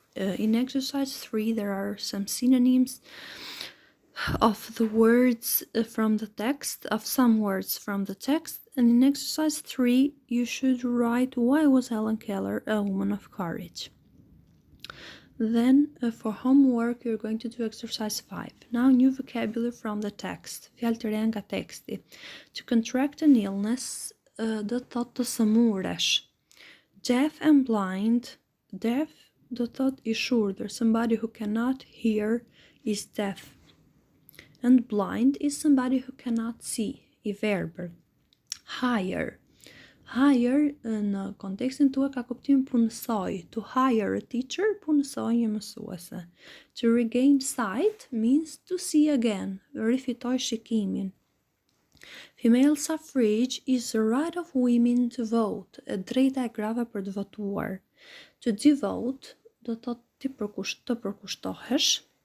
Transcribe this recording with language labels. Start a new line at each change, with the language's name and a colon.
English: In exercise 3, there are some synonyms of the words from the text, of some words from the text, and in exercise 3, you should write why was Helen Keller a woman of courage. Then, for homework, you're going to do exercise 5. Now, new vocabulary from the text.
Albanian: Fjalë të reja nga teksti.
English: To contract an illness,
Albanian: do të thotë të sëmuresh.
English: Deaf and blind. Deaf
Albanian: do të thotë I shurdhër.
English: Somebody who cannot hear is deaf. And blind is somebody who cannot see,
Albanian: I verbër.
English: Hire.
Albanian: Hire në kontekstin tuaj ka kuptim punësoj.
English: To hire a teacher,
Albanian: punësoj një mësuese.
English: To regain sight means to see again,
Albanian: rifitoj shikimin.
English: Female suffrage is the right of women to vote,
Albanian: e drejta e grave për të votuar.
English: To devote
Albanian: do të thotë të përkushtohesh.